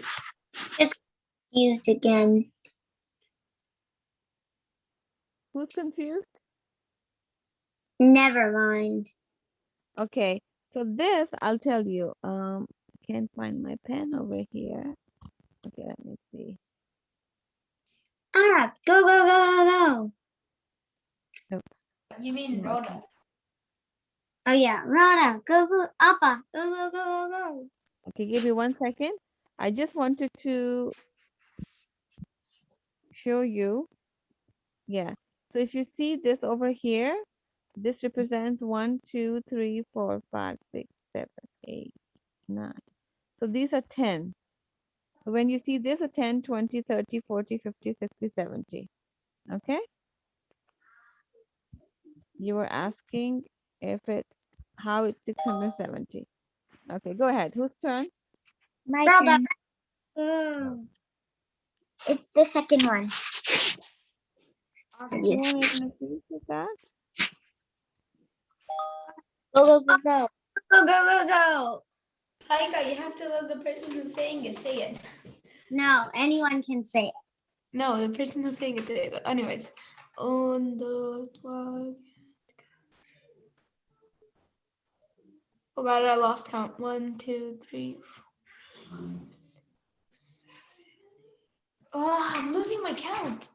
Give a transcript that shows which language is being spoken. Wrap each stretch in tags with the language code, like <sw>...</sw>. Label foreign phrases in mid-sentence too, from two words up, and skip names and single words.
<en>Just used again. Who's confused? Never mind. Okay, so this I'll tell you. Can't find my pen over here. Okay, let me see. Ah, go, go, go, go, go. Oops. You mean No. Rhoda? Oh yeah, Rana, go, go, Appa, go, go, go, go, go. Okay, give me 1 second. I just wanted to show you. Yeah. So if you see this over here, this represents 1, 2, 3, 4, 5, 6, 7, 8, 9. So these are 10. So when you see this, a 10, 20, 30, 40, 50, 60, 70. Okay? You were asking if it's how it's 670. Okay, go ahead. Whose turn? My turn. It's the second one. Second Yes. one, are you gonna finish with that? Go, go, go, go. Go, go, go, go. Haika, you have to let the person who's saying it say it. No, anyone can say it. No, the person who's saying it say it. Anyways. On the flag. Oh god, I lost count. 1, 2, 3, 4, 5. Oh, I'm losing my count.</en>